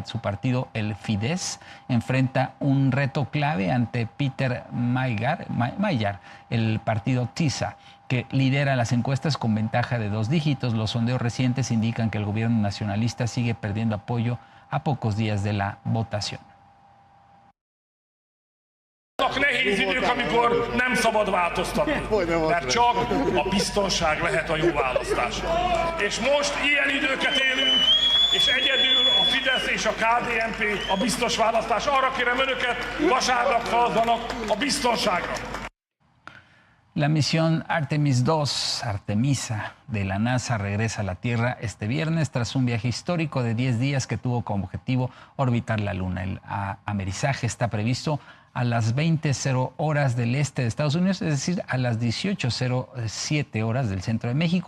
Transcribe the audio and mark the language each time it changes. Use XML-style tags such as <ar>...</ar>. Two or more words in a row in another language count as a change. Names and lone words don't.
<es>Su partido, el Fidesz, enfrenta un reto clave ante Peter Mayer, el partido TISA, que lidera las encuestas con ventaja de 2 dígitos. Los sondeos recientes indican que el gobierno nacionalista sigue perdiendo apoyo a pocos días de la votación.</es> <hu>Nehéz idők, amikor nem szabad változtatni, mert csak a biztonság lehet a jó választás. És most ilyen időket élünk, és egyedül a Fidesz és a KDNP a biztos választás. Arra kérem önöket, vasárnap szavazzanak a biztonságra.</hu> <es>La misión Artemis II, Artemisa, de la NASA regresa a la Tierra este viernes tras un viaje histórico de 10 días que tuvo como objetivo orbitar la Luna. El amerizaje está previsto a las 20:00 horas del este de Estados Unidos, es decir, a las 18:07 horas del centro de México.</es>